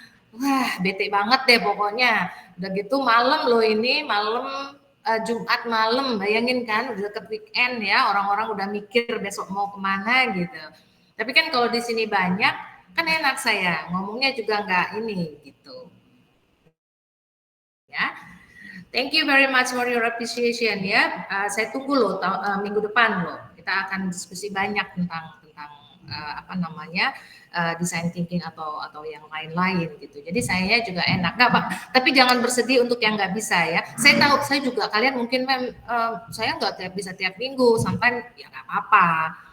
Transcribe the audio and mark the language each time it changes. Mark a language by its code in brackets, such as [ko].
[id] Wah, bete banget deh pokoknya. Udah gitu malam loh ini, malam Jumat malam, bayangin kan udah deket weekend ya, orang-orang udah mikir besok mau kemana gitu. Tapi kan kalau di sini banyak, kan enak saya ngomongnya juga nggak ini gitu. [en] Ya, thank you very much for your appreciation [id] ya. Saya tunggu loh minggu depan loh. Kita akan diskusi banyak tentang apa namanya design thinking atau yang lain-lain gitu. Jadi saya juga enak, nggak Pak. Tapi jangan bersedih untuk yang nggak bisa ya. Saya tahu, saya juga kalian mungkin saya nggak bisa tiap minggu, sampai ya nggak apa-apa.